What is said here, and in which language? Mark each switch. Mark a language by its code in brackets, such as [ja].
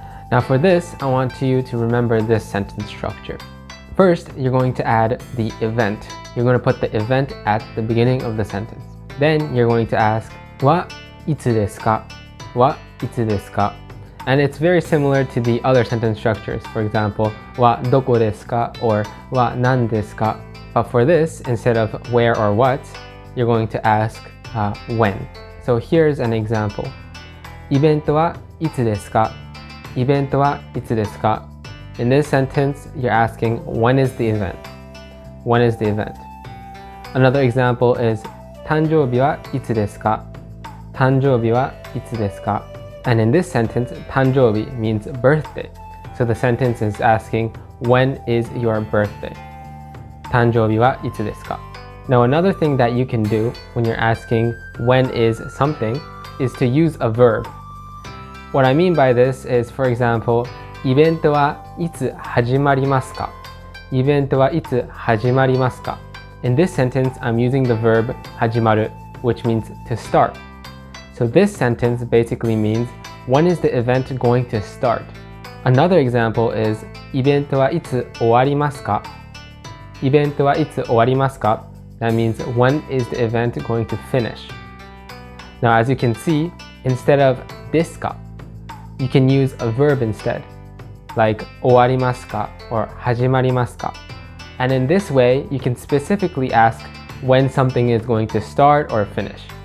[en] Now for this, I want you to remember this sentence structure. First, you're going to add the event. You're going to put the event at the beginning of the sentence. Then you're going to ask [ja] はいつですか? はいつですか? [en] And it's very similar to the other sentence structures. For example, [ja] はどこですか? or は何ですか? [en] But for this, instead of where or what, you're going to ask when. So here's an example. [ja] イベントはいつですか?イベントはいつですか? [en] In this sentence, you're asking when is the event? When is the event? Another example is [ja] 誕生日はいつですか? 誕生日はいつですか? [en] And in this sentence, 誕生日 means birthday. So the sentence is asking when is your birthday? [ja] 誕生日はいつですか? [en] Now another thing that you can do when you're asking when is something is to use a verb. What I mean by this is, for example, [ja] イベントはいつ始まりますか? イベントはいつ始まりますか? [en] In this sentence, I'm using the verb 始まる, which means to start. So this sentence basically means when is the event going to start? Another example is [ja] イベントはいつ終わりますか? イベントはいつ終わりますか? [en] That means when is the event going to finish? Now as you can see, instead of ですか, you can use a verb instead, like 終わりますか or 始まりますか. And in this way, you can specifically ask when something is going to start or finish.